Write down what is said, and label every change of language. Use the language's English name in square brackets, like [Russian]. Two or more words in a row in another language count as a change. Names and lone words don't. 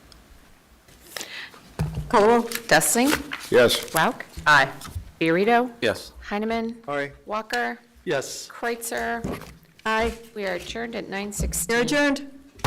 [English] Call roll. Dustling. Yes. Rauch. Aye. Fiorito. Yes. Heineman. Aye. Walker. Yes. Kreutzer. Aye. We are adjourned at 9:16. You're adjourned.